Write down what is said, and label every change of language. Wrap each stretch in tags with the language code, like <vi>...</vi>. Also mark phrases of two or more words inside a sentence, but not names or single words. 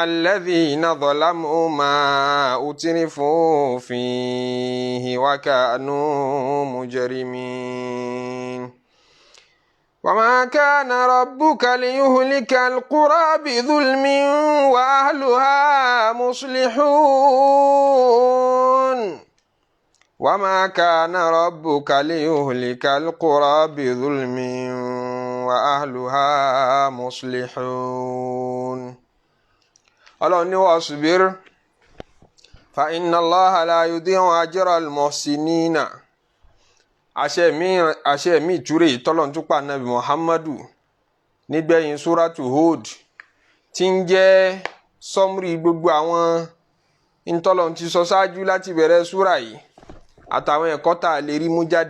<ar>الذين ظلموا ما أترفوا فيه وكانوا مجرمين وما كان ربك ليهلك القرى بظلم وأهلها مصلحون وما كان ربك ليهلك القرى بظلم وأهلها مصلحون</ar> <yo>ọlọ́run ní</yo> <ar>واصبر فإن الله لا يضيع أجر المحسنين</ar> <yo>àṣẹ mi ìtúrè tọ́lọ́run tún pa Nabi Muhammadu nígbẹ̀yìn súrátù Hud tí ń jẹ́ sọ́mùrì gbogbo àwọn ìtọ́lọ́run ti sọ ṣáájú láti bẹ̀rẹ̀ súrà yìí àtàwọn ẹ̀kọ́ tá a lè rí mú jáde</yo>